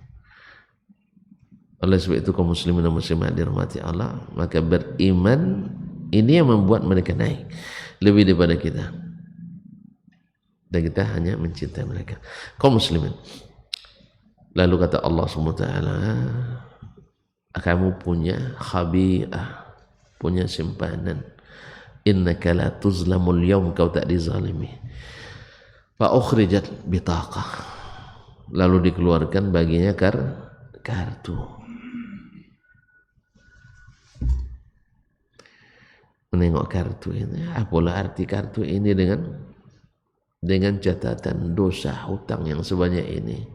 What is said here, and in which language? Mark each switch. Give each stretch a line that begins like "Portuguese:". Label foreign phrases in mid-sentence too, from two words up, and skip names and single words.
Indonesian: Oleh sebab itu kaum muslimin dan muslimat dirahmati Allah, maka beriman ini yang membuat mereka naik lebih daripada kita. Dan kita hanya mencintai mereka. Kaum muslimin. Lalu kata Allah
Arabic: سبحانه وتعالى,
Indonesian: kamu punya khabi'ah, punya simpanan.
Arabic: إنك لا تظلم اليوم,
Indonesian: kau tak dizalimi.
Arabic: فأخرجت بطاقة,
Indonesian: lalu dikeluarkan baginya kartu. Menengok kartu ini, apalah arti kartu ini dengan dengan catatan dosa hutang yang sebanyak ini.